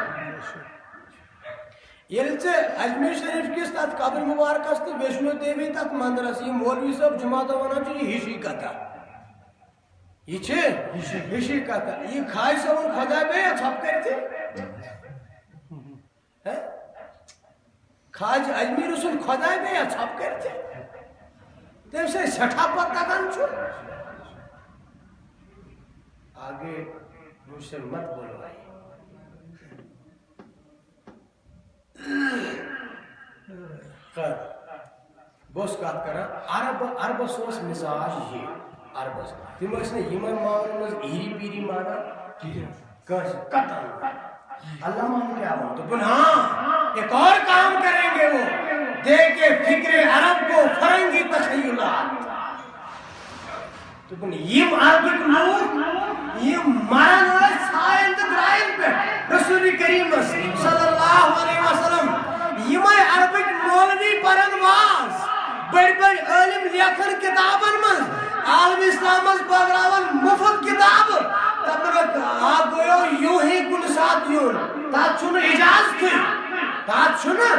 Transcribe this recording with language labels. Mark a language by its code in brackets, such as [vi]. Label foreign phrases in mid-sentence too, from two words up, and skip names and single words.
[ks] ییٚلہِ ژٕ اجمیٖر شریٖف کِس تتھ قبر مُبارکس تہٕ ویشنو دیوی تتھ مندرس یِم مولوی صٲب جمعہ دۄہ ونان چھِ یہِ ہِشی کتھا یہِ چھِ ہِشی کتھا یہِ کھاجہِ صٲبُن خۄدا بیٚیہِ ژھۄپہٕ کٔرِتھٕے کھاجہِ اجمیٖر سُنٛد خۄدا بیٚیہِ ژھۄپہٕ کٔرِتھٕے تٔمۍ سۭتۍ سٮ۪ٹھاہ پتہٕ تگان چھُ [ur] آگے مجھ سے مت بولو بھائی [ks] خیر بہٕ اوسُس کتھ کران عربس اوس مِزاج یہِ عربس تِم ٲسۍ نہٕ یِمن معاملن منٛز ایٖری پیٖری مانان کٲنٛسہِ قطعاً [ur] علامہ نے کیا بولا [ks] دوٚپُن [ur] ہاں ایک اور کام کریں گے وہ دے کے فکر عرب کو فرنگی تخیلات [ks] دوٚپُن یِم عربٕکۍ لوٗکھ یِم مران ٲسۍ ژھایَن تہٕ درٛایَن پٮ۪ٹھ رسول کریٖمس [ar] صلی اللہ علیہ وسلم [ks] یِمے عربٕکۍ مولوی پرن واز بٔڑۍ بٔڑۍ عٲلِم لیکھن کِتابن منٛز عالم اسلامس بٲگراون مُفت کِتابہٕ دپنکھ آپ گوٚیو یوٗں ہی کُنہِ ساتہٕ یُن تتھ چھُنہٕ اِجازتھٕے تتھ چھُنہٕ